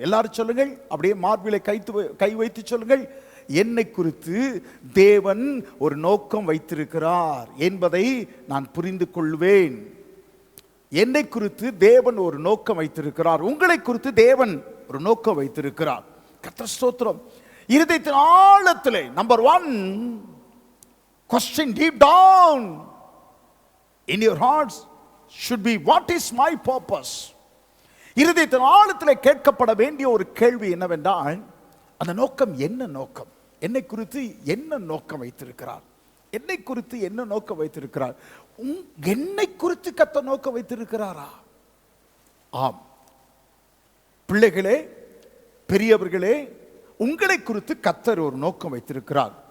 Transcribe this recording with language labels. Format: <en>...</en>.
<ta>எல்லாரும் சொல்லுங்கள், அப்படியே மார்பிலை கை வைத்து சொல்லுங்கள், என்னை குறித்து தேவன் ஒரு நோக்கம் வைத்திருக்கிறார் என்பதை நான் புரிந்து கொள்வேன். என்னை குறித்து தேவன் ஒரு நோக்கம் வைத்திருக்கிறார். உங்களை குறித்து தேவன் ஒரு நோக்கம் வைத்திருக்கிறார். கர்த்தர் ஸ்தோத்திரம். இருதயத்தின் ஆழத்திலே number 1</ta> <en>question deep down in your hearts should be, what is my purpose?</en> <ta>இருதயத்தின் ஆழத்திலே கேட்கப்பட வேண்டிய ஒரு கேள்வி என்னவென்றால், அந்த நோக்கம் என்ன நோக்கம்? என்னை குறித்து என்ன நோக்கம் வைத்திருக்கிறார்? என்னை குறித்து என்ன நோக்கம் வைத்திருக்கிறார்? என்னை குறித்து கர்த்தர் நோக்கம் வைத்திருக்கிறாரா? ஆம் பிள்ளைகளே, பெரியவர்களே, உங்களை குறித்து கர்த்தர் ஒரு நோக்கம் வைத்திருக்கிறார்.</ta>